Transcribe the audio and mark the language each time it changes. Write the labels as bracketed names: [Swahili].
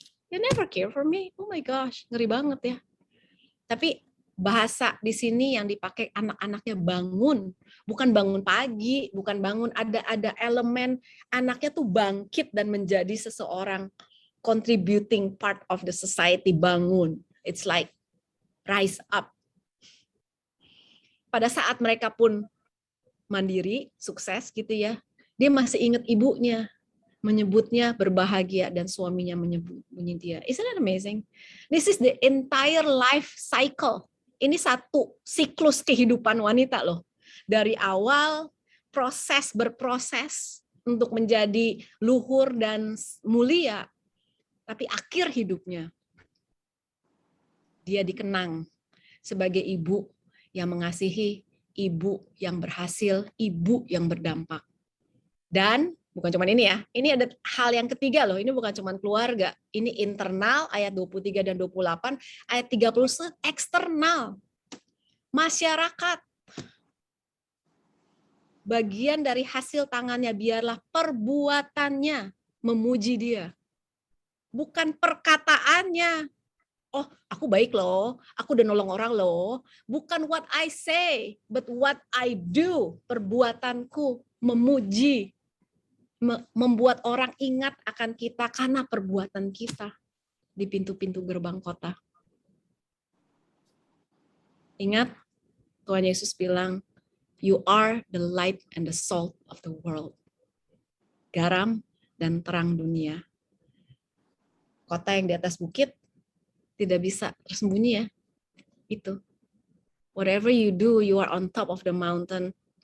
[English] You never care for me. Oh my gosh, [Indonesian] ngeri banget ya. Tapi bahasa di sini yang dipakai anak-anaknya bangun, bukan bangun pagi, bukan bangun, ada elemen anaknya tuh bangkit dan menjadi seseorang [English] contributing part of the society, [Indonesian] bangun. [English] It's like rise up. [Indonesian] Pada saat mereka pun mandiri, sukses gitu ya, dia masih ingat ibunya, menyebutnya berbahagia, dan suaminya menyebut dia. [English] Isn't that amazing? This is the entire life cycle. [Indonesian] Ini satu siklus kehidupan wanita loh. Dari awal berproses untuk menjadi luhur dan mulia, tapi akhir hidupnya dia dikenang sebagai ibu yang mengasihi, ibu yang berhasil, ibu yang berdampak. Dan Bukan cuma ini ya. Ini ada hal yang ketiga loh. Ini bukan cuma keluarga. Ini internal ayat 23 dan 28, ayat 30 eksternal. Masyarakat. Bagian dari hasil tangannya biarlah perbuatannya memuji dia. Bukan perkataannya. Oh, aku baik loh. Aku udah nolong orang loh. Bukan [English] what I say, but what I do. [Indonesian] Perbuatanku memuji. Membuat orang ingat akan kita karena perbuatan kita di pintu-pintu gerbang kota. Ingat, Tuhan Yesus bilang, [English] you are the light and the salt of the world. [Indonesian] Garam dan terang dunia. Kota yang di atas bukit tidak bisa tersembunyi ya. Itu. [English] Whatever you do, you are on top of the mountain.